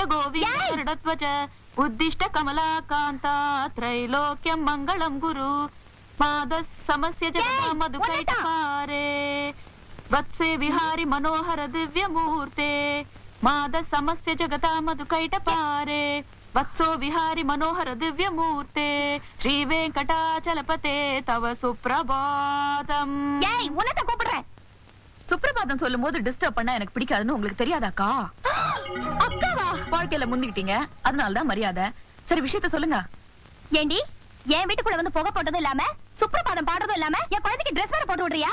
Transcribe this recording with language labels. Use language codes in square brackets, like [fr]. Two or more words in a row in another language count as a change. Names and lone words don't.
[sa] गोविंद गरुडध्वज उत्तिष्ठ कमलाकान्ता त्रैलोक्यं मंगलम गुरु मादः समस्य जगता मधुकैटपारे वत्से विहारी मनोहर दिव्य मूर्ते माद समस्य जगता मधुकैटपारे वत्सो विहारी मनोहर दिव्य मूर्ते श्री वेंकटाचलपते तव सुप्रभातम. [ta] ஏய், உனத்த கூப்பிடுறேன். சுப்ரபாதம் சொல்லும் போது டிஸ்டர்ப் பண்ணா எனக்கு பிடிக்காதுன்னு உங்களுக்கு தெரியாதாக்கா? அக்காவா? வாழ்க்கையில முந்திக்கிட்டீங்க, அதனாலதான் மரியாதை. சரி, விஷயத்த சொல்லுங்க. ஏண்டி என் வீட்டுக்குள்ள வந்து புகை போட்டதும் இல்லாம சுப்ரபாதம் பாடுறதும் இல்லாம என் குழந்தைக்கு ட்ரெஸ் வேற போட்டு விடுறியா?